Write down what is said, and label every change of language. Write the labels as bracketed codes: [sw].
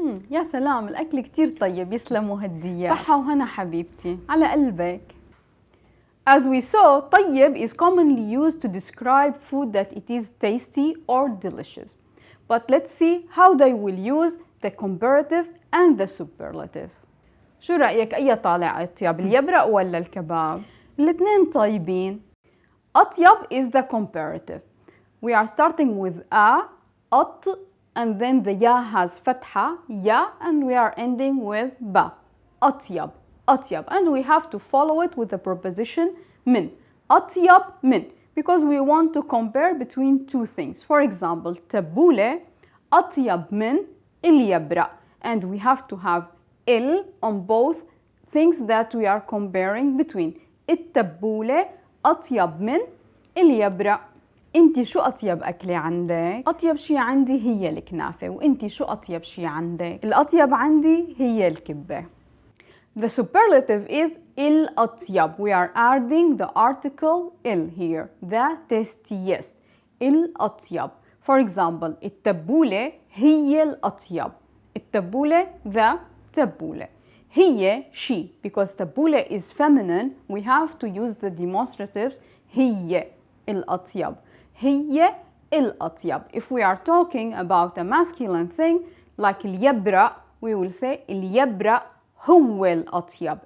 [ar] يا سلام، الأكل كتير طيب، يسلموا هالديات. صحة وهنا حبيبتي، على قلبك. [en] As we saw, طيب is commonly used to describe food that it is tasty or delicious. But let's see how they will use the comparative and the superlative. [ar] شو رأيك أي طالع أطيب، اليبرق ولا الكباب؟ الاثنين طيبين. [en] أطيب is the comparative. We are starting with a, أط, and then the ya has fatha, ya, and we are ending with ba. Atyab, atyab. And we have to follow it with the preposition min. Atyab min. Because we want to compare between two things. For example, [ar] tabule, atyab min, ilyabra. [en] And we have to have il on both things that we are comparing between. [ar] التبولة أطيب من اليبرق. انتي شو أطيب أكلة عندك؟ أطيب شي عندي هي الكنافة، وانتي شو أطيب شي عندك؟ الأطيب عندي هي الكبة. [en] The superlative is الأطيب. We are adding the article il here. The tastiest. الأطيب. For example, [ar] التبولة هي الأطيب. التبولة [en] the [ar] تبولة. هي [en] she. Because تبولة is feminine, we have to use the demonstratives [ar] هي الأطيب. هي الأطيب. [en] If we are talking about a masculine thing like اليبرق, we will say [ar] اليبرق هو الأطيب.